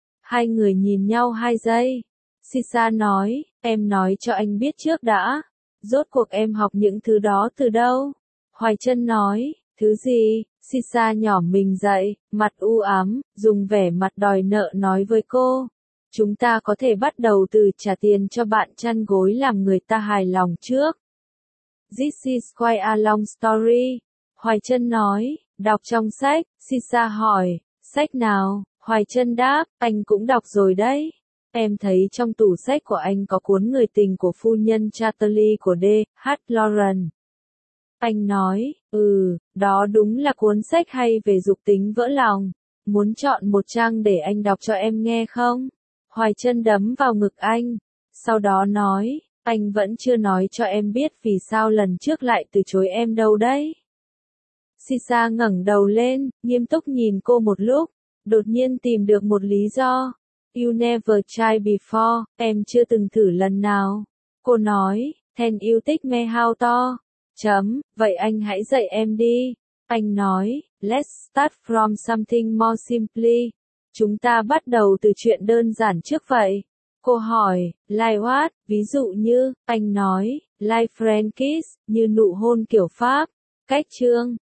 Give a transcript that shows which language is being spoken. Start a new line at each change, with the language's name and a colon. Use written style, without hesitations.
Vietnamese: Hai người nhìn nhau 2 giây. Sisa nói, em nói cho anh biết trước đã, rốt cuộc em học những thứ đó từ đâu? Hoài Chân nói, thứ gì? Sisa nhỏ mình dậy, mặt u ám, dùng vẻ mặt đòi nợ nói với cô. Chúng ta có thể bắt đầu từ trả tiền cho bạn chăn gối làm người ta hài lòng trước.
English: This is quite a long story.
Vietnamese: Hoài Chân nói, đọc trong sách. Sisa hỏi, sách nào? Hoài Chân đáp, anh cũng đọc rồi đấy. Em thấy trong tủ sách của anh có cuốn Người tình của phu nhân Chatterley của D.H. Lawrence. Anh nói, ừ, đó đúng là cuốn sách hay về dục tính vỡ lòng. Muốn chọn một trang để anh đọc cho em nghe không? Hoài Chân đấm vào ngực anh. Sau đó nói, anh vẫn chưa nói cho em biết vì sao lần trước lại từ chối em đâu đấy. Sisa ngẩng đầu lên, nghiêm túc nhìn cô một lúc, đột nhiên tìm được một lý do.
English: You never try before,
Vietnamese: em chưa từng thử lần nào. Cô nói,
English: then you teach me how to.
Vietnamese: Chấm, vậy anh hãy dạy em đi. Anh nói,
English: let's start from something more simply.
Vietnamese: Chúng ta bắt đầu từ chuyện đơn giản trước vậy. Cô hỏi,
English: like what?
Vietnamese: Ví dụ như, anh nói,
English: like friend kiss,
Vietnamese: như nụ hôn kiểu Pháp. Cách chương.